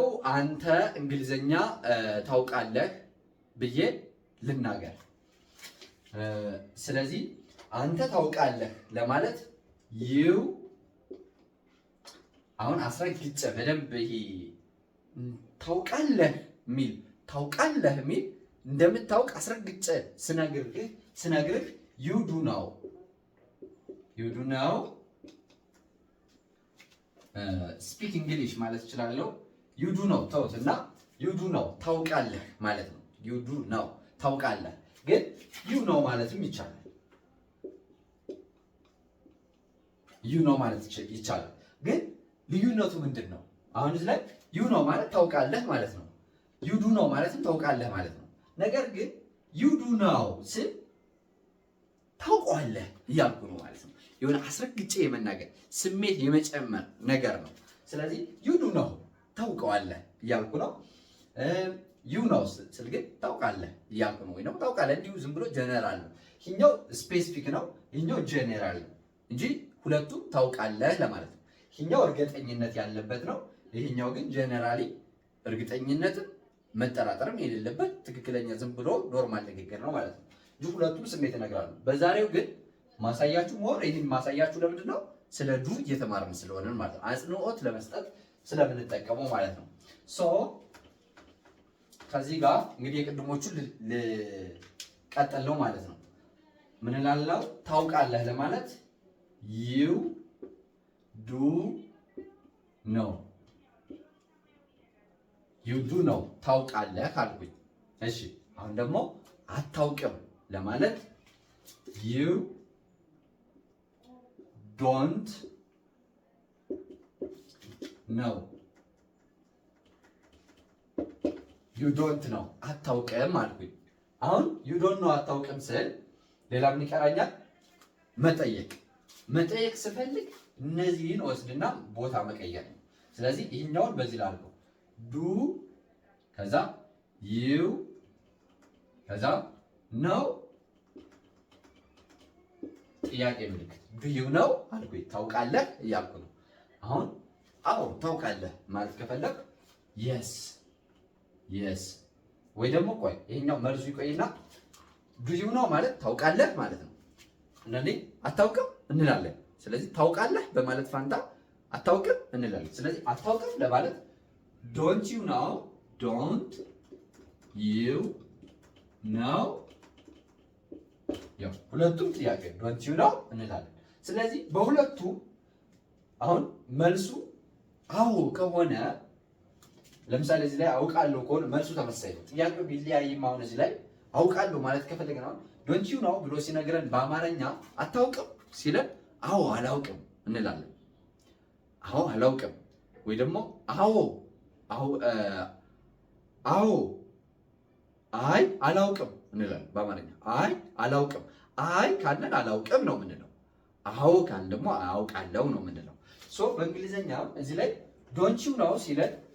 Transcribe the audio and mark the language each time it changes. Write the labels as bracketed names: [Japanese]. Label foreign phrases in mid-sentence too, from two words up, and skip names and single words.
[Amharic] አንተ እንግሊዘኛ ታውቃለህ ብዬ ልናገር። ስለዚህ አንተ ታውቃለህ ለማለት አሁን አስረግጬ በደንብ ይሄ ታውቃለህ የሚል እንደምታውቅ አስረግጬ ስነግርህ [English] you do know speak English [Amharic] ማለት እችላለሁ። [English] you do know [Amharic] ተውት እና [English] you do know [Amharic] ታውቃለህ ማለት ነው። [English] you do know [Amharic] ታውቃለህ፣ ግን [English] you know [Amharic] ማለትም ይቻላል። [English] you know [Amharic] ማለት ይቻላል፣ ግን ልዩነቱ ምንድን ነው? አሁን እዚህ ላይ [English] you know [Amharic] ማለት ታውቃለህ ማለት ነው። [English] you do know [Amharic] ማለትም ታውቃለህ ማለት ነው። ነገር ግን [English] you do know [Amharic] ስል ታውቀዋለህ እያልኩ ነው ማለት ነው። የሆነ አስረግጬ የመናገር ስሜት የመጨመር ነገር ነው። ስለዚህ [English] you do know [Amharic] ታውቀዋለህ እያልኩ ነው። you know ስል ግን ታውቃለህ እያልኩ ነው። ወይ ደግሞ ታውቃለህ እንዲሁ ዝም ብሎ ጀነራል ነው። ይሄኛው ስፔሲፊክ ነው፣ ይሄኛው ጀነራል ነው እንጂ ሁለቱም ታውቃለህ ለማለት ነው። ይሄኛው እርግጠኝነት ያለበት ነው፣ ይሄኛው ግን ጀነራሊ እርግጠኝነትም መጠራጠርም የሌለበት ትክክለኛ ዝም ብሎ ኖርማል ንግግር ነው ማለት ነው እንጂ ሁለቱም ስሜት ይነግራሉ። በዛሬው ግን ማሳያችሁ ይህን ማሳያችሁ ለምንድን ነው? ስለ ዱ እየተማርን ስለሆነ ማለት ነው። አጽንኦት ለመስጠት ስለምንጠቀመው ማለት ነው። ሶ ከዚህ ጋር እንግዲህ የቅድሞቹን ልቀጥል ነው ማለት ነው። ምን እላለሁ? ታውቃለህ ለማለት [English] you do know [Amharic] ታውቃለህ ካልኩኝ፣ እሺ አሁን ደግሞ አታውቅም ለማለት you [English] don't know [Amharic] አታውቅም አልኩኝ። አሁን [English] you don't know [Amharic] አታውቅም ስል ሌላ ምን ይቀራኛል? መጠየቅ ስፈልግ እነዚህን ወስድና ቦታ መቀየር ነው። ስለዚህ ይህኛውን በዚህ ላድርገው ዱ ከዛ you ከዛ ነው ጥያቄ ምልክት ዱ [English] you know [Amharic] አልኩኝ። ታውቃለህ እያልኩ ነው። አሁን አዎ ታውቃለህ ማለት ከፈለግ yes ወይ ደግሞ ቆይ ይሄኛው መልሱ ይቆይና ዱ [English] you know [Amharic] ማለት ታውቃለህ ማለት ነው። አንዳንዴ አታውቅም እንላለን። ስለዚህ ታውቃለህ በማለት ፋንታ አታውቅም እንላለን። ስለዚህ አታውቅም ለማለት [English] don't you know [Amharic] ያው ሁለቱም ጥያቄ [English] don't you know [Amharic] እንላለን። ስለዚህ በሁለቱ አሁን መልሱ አዎ ከሆነ ለምሳሌ እዚህ ላይ አውቃለሁ ከሆነ መልሱ ተመሳሳይ ነው። ጥያቄው ቢለያይም አሁን እዚህ ላይ አውቃለሁ ማለት ከፈለግን አሁን [English] don't you know [Amharic] ብሎ ሲነግረን በአማርኛ አታውቅም ሲለን አዎ አላውቅም እንላለን። አዎ አላውቅም ወይ ደግሞ አይ አላውቅም እንላለን። በአማርኛ አይ አላውቅም፣ አይ ካለን አላውቅም ነው የምንለው። አዎ ካለን ደግሞ አውቃለሁ ነው የምንለው። ሶ በእንግሊዘኛ እዚህ ላይ [English] don't you [Amharic] ነው ሲለን